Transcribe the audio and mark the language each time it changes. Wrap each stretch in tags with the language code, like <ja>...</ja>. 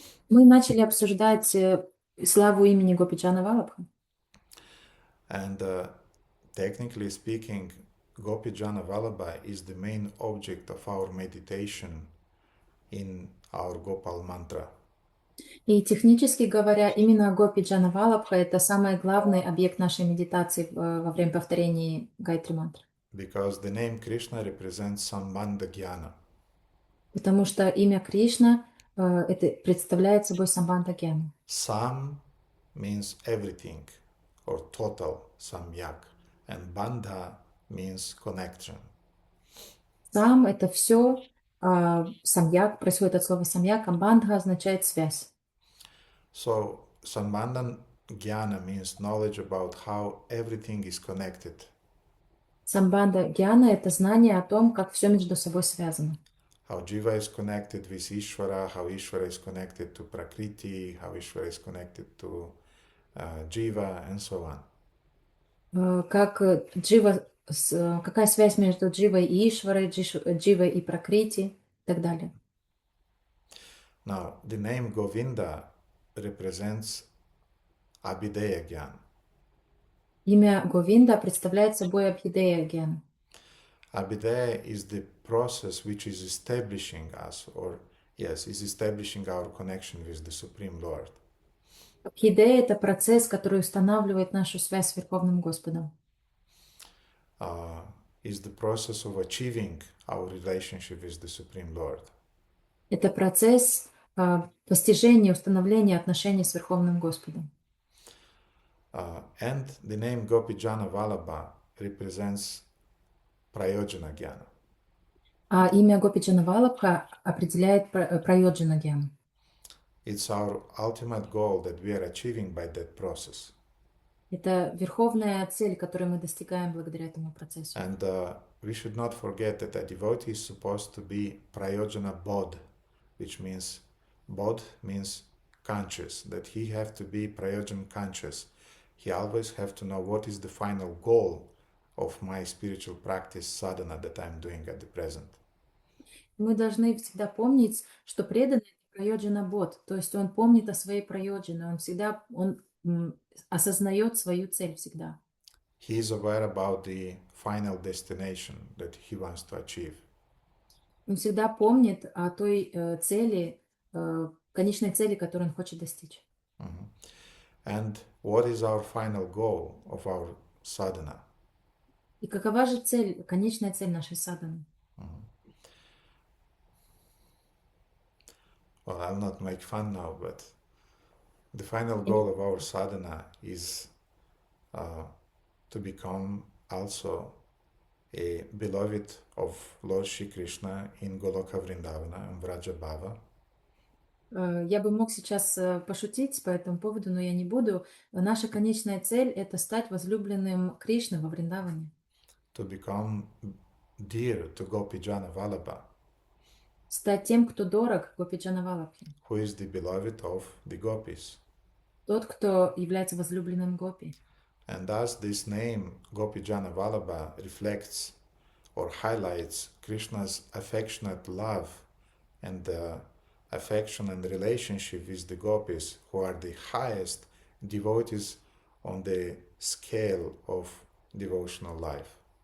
<ru>Мы начали обсуждать славу имени Гопиджана Валабха.</ru> <en>And technically speaking, Gopi Jana Vallabha is the main object of our meditation in our Gopal mantra.</en> <ru>И технически говоря, именно Гопиджана Валабха — это самый главный объект нашей медитации во время повторения Гайатри мантры.</ru> <en>Because the name Krishna represents Sambandha Jnana.</en> <ru>Потому что имя Кришна это представляет собой самбандха гьяну.</ru> <en>Sam means everything or total samyak, and bandha means connection.</en> <ru>Сам — это все, самьяк происходит от слова самьяк, а бандха означает связь.</ru> <en>So Sambandha Jnana means knowledge about how everything is connected.</en> <ru>Самбандха гьяна — это знание о том, как все между собой связано.</ru> <en>How Jiva is connected with Ishvara, how Ishvara is connected to Prakriti, how Ishvara is connected to Jiva, and so on.</en> <ru>Как джива, какая связь между дживой и Ишварой, дживой и Пракрити и так далее.</ru> <en>Now, the name Govinda represents Abhideya Gyan.</en> <ru>Имя Говинда представляет собой Абхидея гьяну.</ru> <en>Abhideya is the process which is establishing us, is establishing our connection with the Supreme Lord.</en> <ru>Абхидея — это процесс, который устанавливает нашу связь с Верховным Господом.</ru> <en>Is the process of achieving our relationship with the Supreme Lord.</en> <ru>Это процесс постижения, установления отношений с Верховным Господом.</ru> <en>And the name Gopi Jana Vallabha represents Prayojana Jnana.</en> <ru>А имя Гопиджана Валабха определяет Прайоджана гьяну.</ru> <en>It's our ultimate goal that we are achieving by that process.</en> <ru>Это верховная цель, которую мы достигаем благодаря этому процессу.</ru> <en>And we should not forget that a devotee is supposed to be prayojana bod, which means bod means conscious, that he have to be prayojan conscious. He always have to know what is the final goal of my spiritual practice sadhana that I'm doing at the present.</en> <ru>Мы должны всегда помнить, что преданный — это прайоджана бод, то есть он помнит о своей прайоджане, он всегда осознает свою цель всегда.</ru> <en>He is aware about the final destination that he wants to achieve.</en> <ru>Он всегда помнит о той цели, конечной цели, которую он хочет достичь.</ru> <en>And what is our final goal of our sadhana?</en> <ru>И какова же цель, конечная цель нашей садханы?</ru> <en>Well, I'll not make fun now, but the final goal of our sadhana is to become also a beloved of Lord Shri Krishna in Goloka Vrindavana and Vrajabhava.</en> <ru>Я бы мог сейчас пошутить по этому поводу, но я не буду. Наша конечная цель — это стать возлюбленным Кришны во Вриндаване.</ru> <en>To become dear to Gopijana Vallabha,</en> <ru>Стать тем, кто дорог Гопиджана Валабхи.</ru> <en>who is the beloved of the gopis.</en> <ru>Тот, кто является возлюбленным Гопи.</ru> <en>And thus this name Gopijana Vallabha reflects or highlights Krishna's affectionate love and the affection and relationship with the gopis, who are the highest devotees on the scale of devotional life.</en>